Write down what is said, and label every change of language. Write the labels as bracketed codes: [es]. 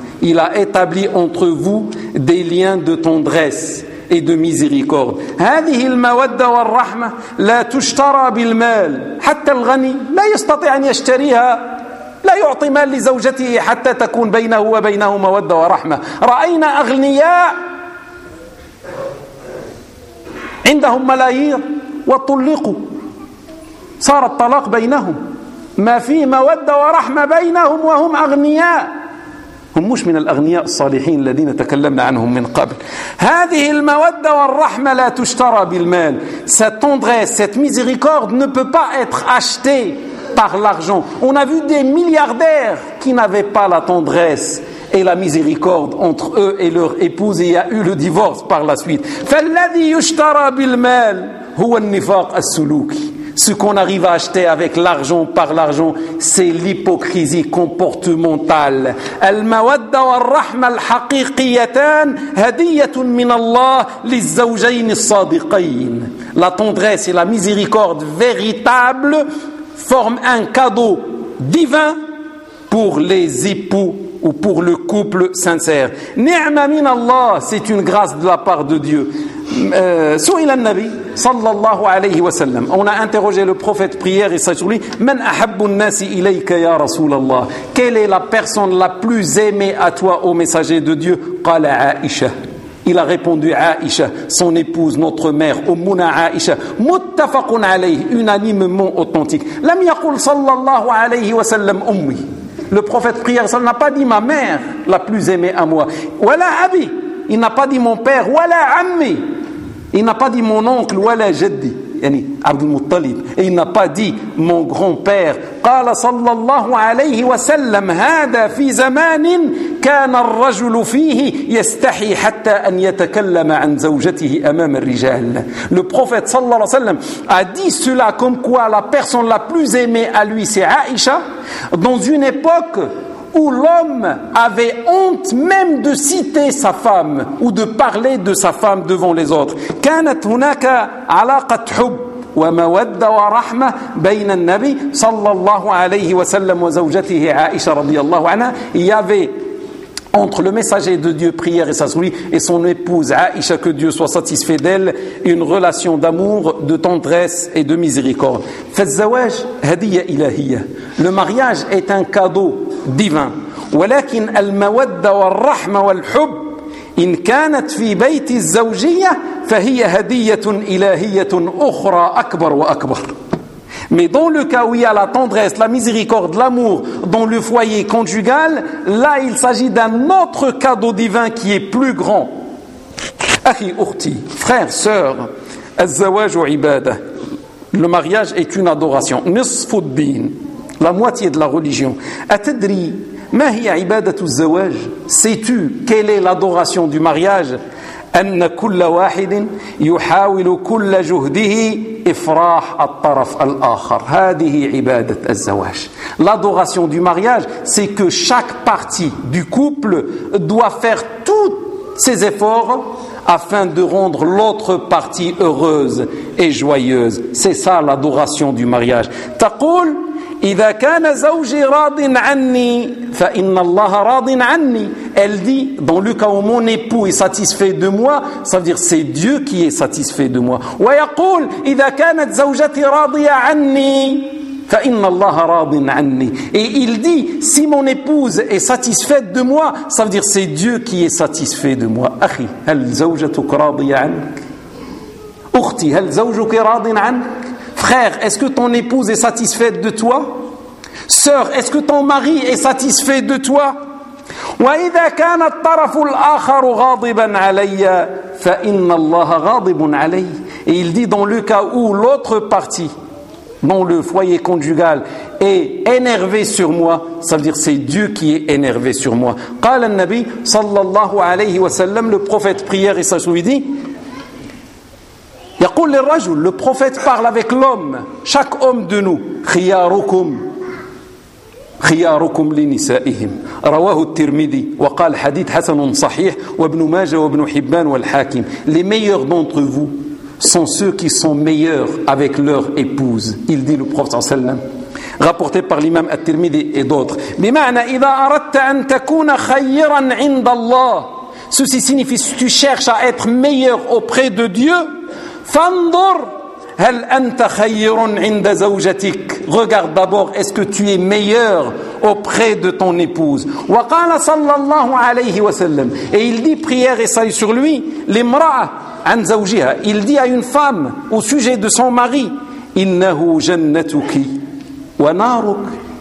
[fr] Il a établi entre vous des liens de tendresse et de miséricorde. [ar] هذه المودة والرحمة لا تشترى بالمال. حتى الغني لا يستطيع أن يشتريها. لا يعطي مال لزوجته حتى تكون بينه وبينه مودة ورحمة. رأينا أغنياء عندهم ملايير وطلقوا. صار الطلاق بينهم. ما في مودة ورحمة بينهم وهم أغنياء. هم مش من الأغنياء الصالحين الذين تكلمنا عنهم من قبل. هذه المودة والرحمة لا تشترى بالمال. [fr] Cette tendresse, cette miséricorde ne peut pas être achetée par l'argent. On a vu des milliardaires qui n'avaient pas la tendresse et la miséricorde entre eux et leur épouse, et il y a eu le divorce par la suite. [ar] فالذي يشترى بالمال هو النفاق السلوكي. [fr] Ce qu'on arrive à acheter avec l'argent, par l'argent, c'est l'hypocrisie comportementale. [ar] المودة والرحمة الحقيقيتان هدية من الله للزوجين الصادقين. [fr] La tendresse et la miséricorde véritable forment un cadeau divin pour les époux ou pour le couple sincère. [ar] نعمة من الله, [fr] c'est une grâce de la part de Dieu. [ar] سئل النبي صلى الله عليه وسلم, [fr] on a interrogé le prophète prière et sur lui, [ar] من أحب الناس إليك يا رسول الله, [fr] quelle est la personne la plus aimée à toi au messager de Dieu? [ar] قال عائشة. [fr] Il a répondu عائشة, son épouse, notre mère, أمنا عائشة. [ar] متفق عليه, [fr] unanimement authentique. [ar] لم يقول صلى الله عليه وسلم أمي. [fr] Le prophète prière n'a pas dit ma mère la plus aimée à moi. [ar] ولا أبي, [fr] il n'a pas dit mon père. [ar] ولا عمي, [fr] il n'a pas dit mon oncle. [ar] ولا جدي, [fr] yani Abd al-Muttalib, et il n'a pas dit mon grand-père. [ar] قال صلى الله عليه وسلم هذا في زمان كان الرجل فيه يستحي حتى ان يتكلم عن زوجته امام الرجال. [fr] Le prophète [ar] صلى الله عليه وسلم [fr] a dit cela comme quoi la personne la plus aimée à lui c'est Aïcha, dans une époque où l'homme avait honte même de citer sa femme ou de parler de sa femme devant les autres. [ar] كانت هناك علاقة حب ومودة ورحمة بين النبي صلى الله عليه وسلم وزوجته عائشة رضي الله عنها. [fr] Il y avait entre le messager de Dieu, prière et sa souris, et son épouse Aïcha, que Dieu soit satisfait d'elle, une relation d'amour, de tendresse et de miséricorde. [ar] فالزواج هدية إلهية. [fr] Le mariage est un cadeau divin. [ar] ولكن المودة والرحمة والحب إن كانت في بيت الزوجية فهي هدية إلهية أخرى أكبر وأكبر. [fr] Mais dans le cas où il y a la tendresse, la miséricorde, l'amour dans le foyer conjugal, là il s'agit d'un autre cadeau divin qui est plus grand. [ar] أخي أختي, [fr] frère, sœur, [ar] الزواج عبادة. [fr] Le mariage est une adoration. [ar] نصف الدين, [fr] la moitié de la religion. [ar] أتدري ما هي عبادة الزواج؟ [fr] Sais-tu quelle est l'adoration du mariage ? [ar] أن كل واحد يحاول كل جهده إفراح الطرف الآخر. هذه عبادة الزواج. [fr] L'adoration du mariage, c'est que chaque partie du couple doit faire tous ses efforts afin de rendre l'autre partie heureuse et joyeuse. C'est ça l'adoration du mariage. [ar] تقول إذا كان زوجي راض عني فإن الله راض عني. [fr] Elle dit dans le cas où mon époux est satisfait de moi, ça veut dire c'est Dieu qui est satisfait de moi. [ar] ويقول إذا كانت زوجتي راضية عني فإن الله راض عني. [fr] Et il dit si mon épouse est satisfaite de moi, ça veut dire c'est Dieu qui est satisfait de moi. [ar] أخي هل زوجتك راضية عنك؟ أختي هل زوجك راض عنك؟ [fr] Frère, est-ce que ton épouse est satisfaite de toi? Sœur, est-ce que ton mari est satisfait de toi? [ar] وإذا كان الطرف الآخر غاضبا علي فإن الله غاضب علي. [fr] Et il dit dans le cas où l'autre partie dans le foyer conjugal est énervé sur moi, ça veut dire c'est Dieu qui est énervé sur moi. [ar] قال النبي صلى الله عليه وسلم, [fr] le prophète prière et sa souris dit, [ar] يقول للرجل, [fr] le prophète parle avec l'homme, chaque homme de nous, [ar] خياركم خياركم لنسائهم, رواه الترمذي وقال حديث حسن صحيح وابن ماجه وابن حبان والحاكم. [fr] Les meilleurs d'entre vous sont ceux qui sont meilleurs avec leur épouse, il dit le prophète sallam, rapporté par l'imam الترمذي et d'autres. [ar] بمعنى إذا أردت أن تكون خيرا عند الله, [fr] ceci signifie si tu cherches à être meilleur auprès de Dieu, [ar] فانظر هل أنت خير عند زوجتك. [fr] Regarde d'abord est-ce que tu es meilleur auprès de ton épouse. [ar] وقال صلى الله عليه وسلم, [fr] et il dit prière et salut sur lui, l'imra' [ar] عن زوجها, [fr] il dit à une femme au sujet de son mari, [ar] إنه جنتك ونارك.